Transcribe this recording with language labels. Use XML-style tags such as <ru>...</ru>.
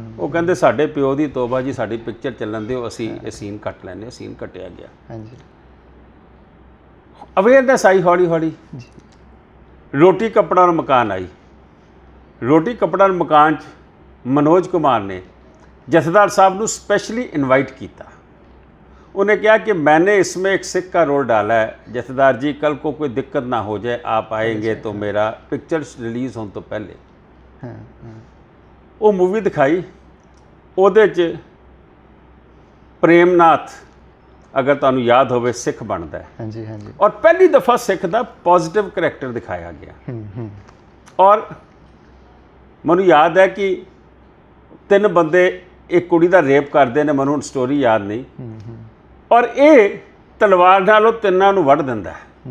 <pa>ਉਹ ਕਹਿੰਦੇ ਸਾਡੇ ਪਿਓ ਦੀ ਤੋਬਾ ਜੀ, ਸਾਡੀ ਪਿਕਚਰ ਚੱਲਣ ਦਿਓ, ਅਸੀਂ ਇਹ ਸੀਨ ਕੱਟ ਲੈਂਦੇ। ਸੀਨ ਕੱਟਿਆ ਗਿਆ। ਹਾਂਜੀ, ਅਵੇਅਰਨੈਸ ਆਈ ਹੌਲੀ। ਰੋਟੀ ਕੱਪੜਾ ਔਰ ਮਕਾਨ ਆਈ। ਰੋਟੀ ਕੱਪੜਾ ਔਰ ਮਕਾਨ 'ਚ ਮਨੋਜ ਕੁਮਾਰ ਨੇ ਜਥੇਦਾਰ ਸਾਹਿਬ ਨੂੰ</pa> <hi>स्पेशली इनवाइट किया। उन्हें कहा कि मैंने इसमें एक सिख का रोल डाला है, जथेदार जी कल को कोई दिक्कत ना हो जाए, आप आएंगे तो मेरा पिक्चर रिलीज़ होने तो पहले वो मूवी दिखाई।</hi> <pa>ਉਹਦੇ 'ਚ ਪ੍ਰੇਮਨਾਥ ਅਗਰ ਤੁਹਾਨੂੰ ਯਾਦ ਹੋਵੇ ਸਿੱਖ ਬਣਦਾ ਹੈ। ਹਾਂਜੀ, ਔਰ ਪਹਿਲੀ ਦਫਾ ਸਿੱਖ ਦਾ ਪੋਜ਼ਿਟਿਵ ਕਰੈਕਟਰ ਦਿਖਾਇਆ ਗਿਆ। ਔਰ ਮੈਨੂੰ ਯਾਦ ਹੈ ਕਿ 3 ਬੰਦੇ ਇੱਕ ਕੁੜੀ ਦਾ ਰੇਪ ਕਰਦੇ ਨੇ, ਮੈਨੂੰ ਸਟੋਰੀ ਯਾਦ ਨਹੀਂ, ਔਰ ਇਹ ਤਲਵਾਰ ਨਾਲ ਉਹ ਤਿੰਨਾਂ ਨੂੰ ਵੱਢ ਦਿੰਦਾ ਹੈ।</pa>